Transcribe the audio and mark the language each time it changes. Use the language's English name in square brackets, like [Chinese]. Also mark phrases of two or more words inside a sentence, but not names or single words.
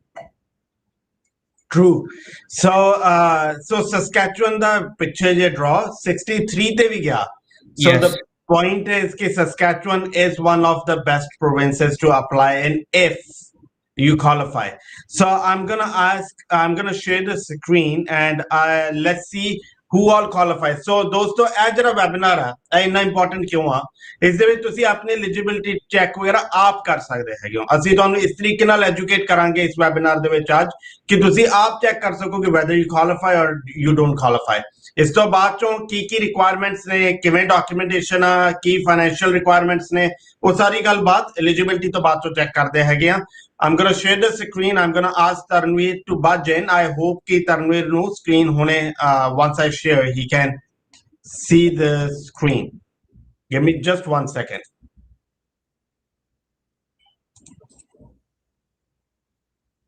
[English] true so [Punjabi] Saskatchewan ਦਾ ਪਿੱਛੇ ਜੇ draw 63 ਤੇ ਵੀ ਗਿਆ [English] so yes. The point is ki Saskatchewan is one of the best provinces to apply in if you qualify so I'm gonna share the screen and let's see who all qualify so [Punjabi] ਦੋਸਤੋ ਇਹ ਜਿਹੜਾ ਵੈਬਿਨਾਰ ਆ ਇਹ ਇੰਨਾ ਇੰਪੋਰਟੈਂਟ ਕਿਉਂ ਆ ਇਸ ਦੇ ਵਿੱਚ ਤੁਸੀਂ ਆਪਣੀ [English] eligibility check [Punjabi] ਵਗੈਰਾ ਆਪ ਕਰ ਸਕਦੇ ਹੈਗੇ ਹੋ ਅਸੀਂ ਤੁਹਾਨੂੰ ਇਸ ਤਰੀਕੇ ਨਾਲ ਐਜੂਕੇਟ ਕਰਾਂਗੇ ਇਸ ਵੈਬਿਨਾਰ ਦੇ ਵਿੱਚ ਅੱਜ ਕਿ ਤੁਸੀਂ ਆਪ ਚੈੱਕ ਕਰ ਸਕੋ ਕਿ [English] whether you qualify or you don't qualify [Punjabi] ਇਸ ਤੋਂ ਬਾਅਦ ਚੋਂ ਕੀ ਰਿਕੁਆਇਰਮੈਂਟਸ ਨੇ ਕਿਵੇਂ ਡਾਕੂਮੈਂਟੇਸ਼ਨ ਆ ਕੀ [English] financial requirements [Punjabi] ਨੇ ਉਹ ਸਾਰੀ ਗੱਲ ਬਾਤ ਐਲੀਜੀਬਿਲਟੀ ਤੋਂ ਬਾਅਦ ਚੋਂ ਚੈੱਕ ਕਰਦੇ ਹੈਗੇ ਆ [English] I'm going to share the screen. I'm going to ask Tanvir to budge in. I hope कि Tanvir no screen होने once I share he can see the screen. Give me just 1 second.